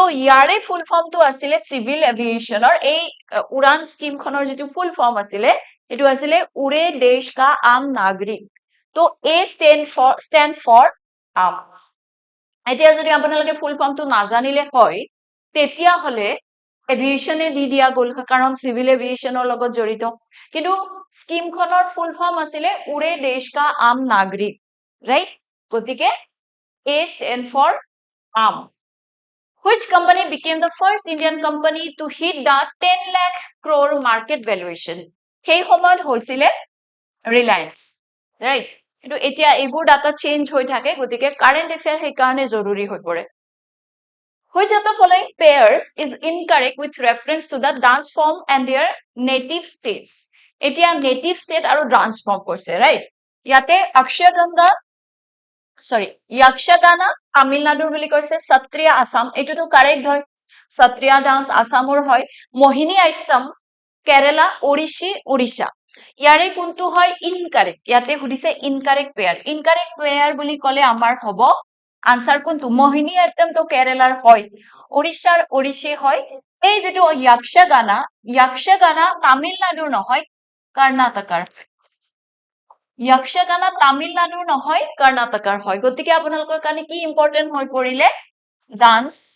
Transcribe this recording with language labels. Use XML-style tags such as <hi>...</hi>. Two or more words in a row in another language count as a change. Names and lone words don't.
<as>ইয়াৰে ফুল ফৰ্মটো আছিলে সিভিল এভিয়েশনৰ এই উড়ান স্কিম খনৰ যেটো ফুল ফৰ্ম আছিলে এটো আছিলে</as> <hi>उड़े देश का आम नागरिक</hi> <as>তো এ</as> <en>stand for</en> <as>আম এতিয়া যদি আপোনালোকে ফুল ফৰ্মটো নাজানিলে হয় তেতিয়া হলে এভিয়েশনে দি দিয়া গল কাৰণ সিভিল এভিয়েশনৰ লগত জড়িত কিন্তু স্কিম খনৰ ফুল ফৰ্ম আছিলে</as> <hi>उड़े देश का आम नागरिक</hi> <as>ৰাইট গতিকে এ</as> <en>stand for</en> <as>আম</as> <en>Which company became the first Indian company to hit the 10 lakh crore market valuation?</en> <as>সেই সময়ত হৈছিলে Reliance, right? কিন্তু এতিয়া এইবোৰ ডাটা চেঞ্জ হৈ থাকে গতিকে</as> <en>current affair</en> <as>সেই কাৰণে জৰুৰী হৈ পৰে</as> <en>Which of the following pairs is incorrect with reference to the dance form and their native states?</en> <as>এতিয়া</as> <en>native state</en> <as>আৰু</as> <en>dance form</en> <as>কৈছে, right? ইয়াতে Yakshagana তামিলনাডুৰ বুলি কৈছে সত্ৰিয়া আসাম এটোটো কাৰেক্ট হয় সত্ৰিয়া ডান্স আসামৰ হয় মোহিনী আইট্টম কেৰালা ওড়িশি ওড়িশা ইয়াৰে কোনটো হয় ইনকাৰেক্ট ইয়াতে সুধিছে</as> <en>incorrect pair</en> <as>বুলি ক'লে আমাৰ হ'ব আনসাৰ কোনটো মোহিনী আট্টমটো কেৰালাৰ হয় উৰিষ্যাৰ ওড়িশী হয় এই যেটো যক্ষগানা তামিলনাডুৰ নহয় কৰ্ণাটকৰ যক্ষগানা তামিলনাডুৰ নহয় কৰ্ণাটকৰ হয় গতিকে আপোনালোকৰ কাৰণে কি ইম্পৰ্টেন্ট হৈ পৰিলে ডান্স</as>